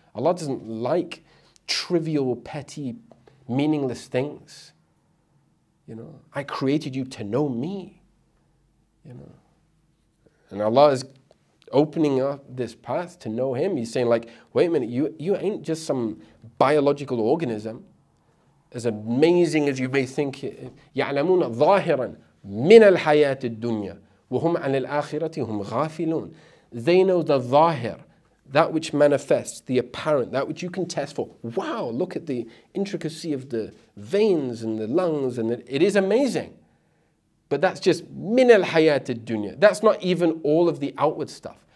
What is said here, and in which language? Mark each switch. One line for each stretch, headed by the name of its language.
English: Allah doesn't like trivial, petty, meaningless things. I created you to know me. And Allah is opening up this path to know Him. He's saying, like, wait a minute, you ain't just some biological organism. As amazing as you may think,
Arabic: يَعْلَمُونَ ظَاهِرًا مِنَ الْحَيَاةِ الدُّنْيَا وَهُمْ عَنِ الْآخِرَةِ هُمْ غَافِلُونَ.
English: They know the zahir, that which manifests, the apparent, that which you can test for. Wow, look at the intricacy of the veins and the lungs, and it is amazing. But that's just
Arabic: min al hayat dunya.
English: That's not even all of the outward stuff.